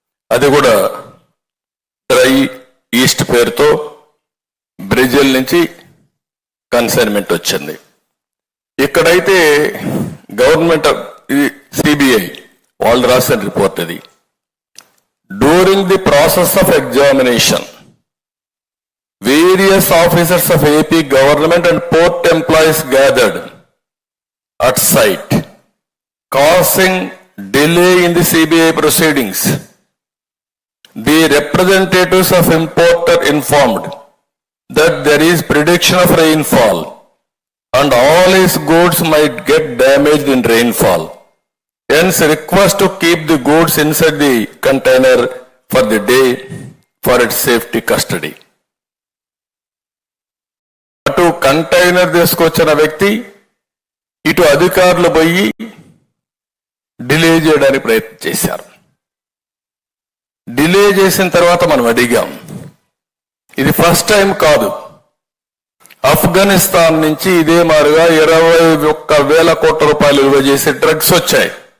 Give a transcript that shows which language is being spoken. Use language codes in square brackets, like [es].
[te] అది కూడా dry east పేరుతో బ్రెజిల్ నుంచి కన్సైన్మెంట్ వచ్చింది. ఇక్కడైతే గవర్నమెంట్ సిబిఐ వాళ్ళు రాసిన రిపోర్ట్ ఇది. [en] During the process of examination, various officers of AP government and port employees gathered at site, causing delay in the CBI proceedings. The representatives of importer informed that there is prediction of rainfall and all his goods might get damaged in rainfall. Hence request to keep the goods inside the container for the day for its safety custody. [te] అటు container తీసుకొచ్చిన వ్యక్తి ఇటు అధికారులు పోయి delay చేయడానికి ప్రయత్నం చేశారు. Delay చేసిన తర్వాత మనం అడిగాం, ఇది ఫస్ట్ టైం కాదు, ఆఫ్ఘనిస్తాన్ నుంచి ఇదే మారుగా 21,000 కోట్ల రూపాయలు విలువ చేసే డ్రగ్స్ వచ్చాయి.